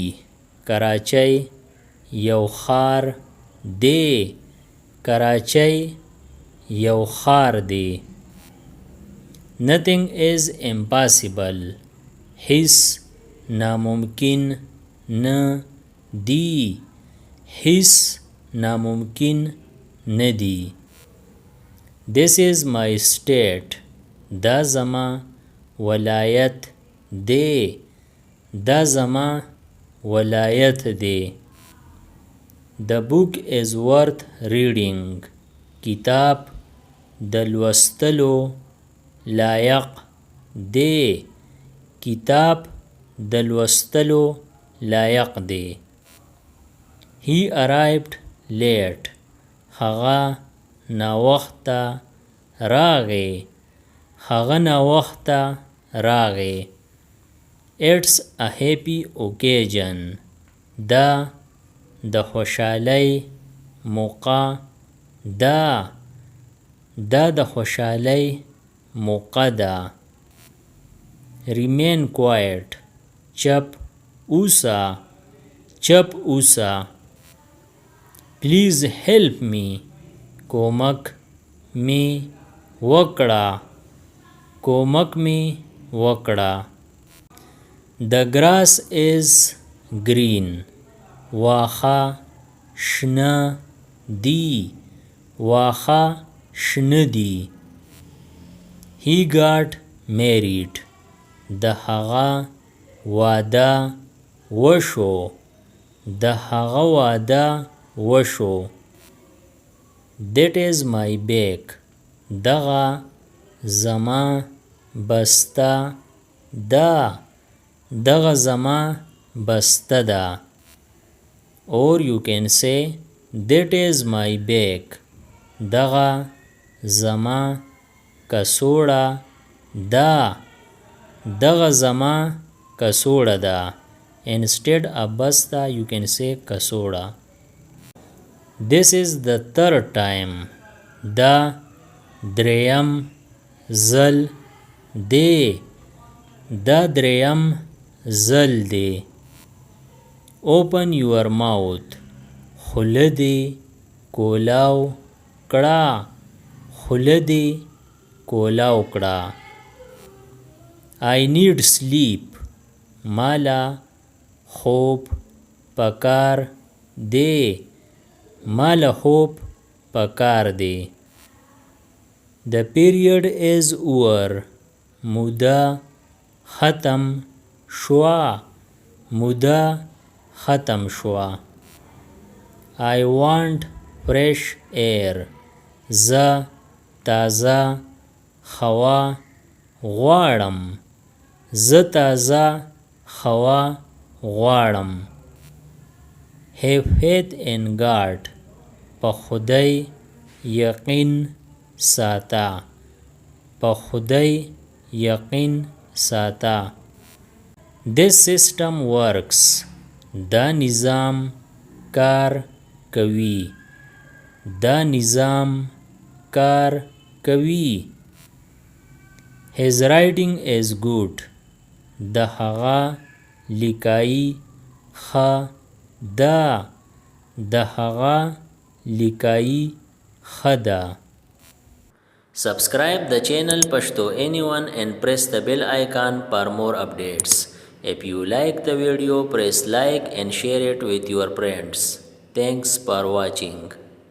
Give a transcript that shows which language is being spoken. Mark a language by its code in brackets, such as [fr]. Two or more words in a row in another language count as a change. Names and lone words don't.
[ps] کراچۍ یو ښار دی. کراچۍ یو ښار دی. [en] Nothing is impossible. [ps] هیڅ ناممکن نه دی. هیڅ ناممکن نه دی. [en] This is my state. [ps] دا زما ولایت دی. دا زما ولایت دی. [en] The book is worth reading. [ps] کتاب د لوستلو لایق دی. کتاب د لوستلو لایق دی. [en] He arrived late. [ps] هغه ناوخته راغی. هغه ناوخته راغی. [en] It's a happy occasion. [ps] دا د خوشحالۍ موقع ده. دا د خوشحالۍ موقع ده. [en] remain quiet [ps] چپ اوسه چپ اوسه. [en] please help me [ps] کومک می وکړه کومک می وکړه. [en] the grass is green [ps] واخه شنه دی واخه شنه دی. [en] he got married [ps] د هغه واده وشو د هغه واده وشو. [en] that is my bag [ps] دغه زما بسته ده دغه زما بسته ده. [en] or you can say that is my bag [ps] دغه زما کڅوړه ده دغه زما کڅوړه ده. [en] instead of بسته you can say کڅوړه. this is the third time [ps] دا دریم ځل دی دا دریم ځل دی. [en] open your mouth [ps] خوله دې کولاو کړه خوله دې کولاو کړه. [en] I need sleep [ps] مالا خوب پکار دی مالا خوب پکار دی. [en] the period is over [ps] موده ختم شوا موده ختم شوا. [en] I want fresh air [ps] زه تازه هوا غواړم زه تازه هوا غواړم. [en] have faith in God [ps] په خدای یقین ساته په خدای یقین ساته. [en] this system works [ps] دا نظام کار کوي دا نظام کار کوي. [en] his writing is good [ps] د هغه لیکایي ښه ده د هغه لیکایي ښه ده. [en] subscribe the channel Pashto Anyone and press the bell icon for more updates. if you like the video press like and share it with your friends. thanks for watching.